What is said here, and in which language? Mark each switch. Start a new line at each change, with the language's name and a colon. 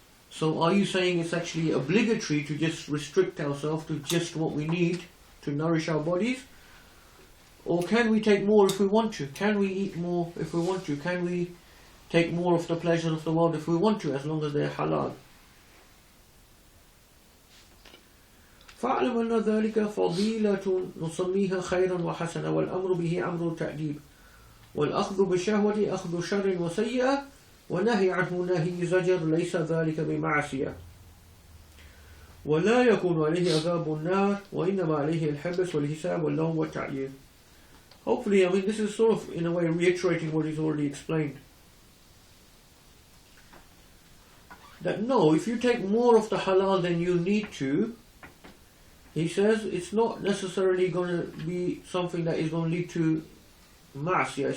English: So are you saying it's actually obligatory to just restrict ourselves to just what we need to nourish our bodies? Or can we take more if we want to? Can we eat more if we want to? Can we take more of the pleasures of the world if we want to, as long as they're halal?
Arabic: فاعلم أن ذلك فضيلة نسميها خيرا وحسنا والأمر به أمر تأديب والأخذ بالشهوة أخذ شر وسيئة ونهي عنه نهي زجر ليس ذلك بمعصية ولا يكون عليه عذاب النار وإنما عليه الحبس والحساب واللوم والتعيير.
English: Hopefully, I mean, this is sort of in a way reiterating what he's already explained. That no, if you take more of the halal than you need to, he says it's not necessarily going to be something that is going to lead to ma'asiyah.